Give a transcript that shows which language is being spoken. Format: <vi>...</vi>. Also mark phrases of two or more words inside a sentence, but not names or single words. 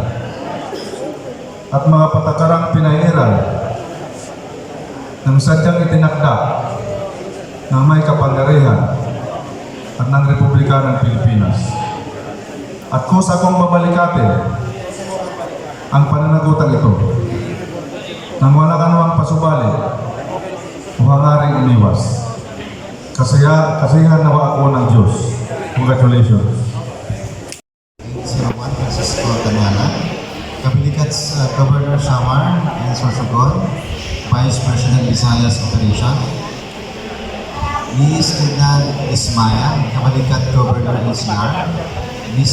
<tl>at mga patakarang pinahiran ng sadyang itinakda ng may kapangyarihan at ng Republika ng Pilipinas. At kusa kong babalikatin ang pananagutan ito nang wala anumang pasubali o hangaring umiwas. Kasihan nawa ako ng Diyos. Congratulations.</tl> <en>Juan Francisco Tanyana, Kabilikat's Governor Samar and Sorsogon, Vice President Visayas Operation, Ms. Ednan Ismaya, Kabalikat Governor NCR, Ms.</en>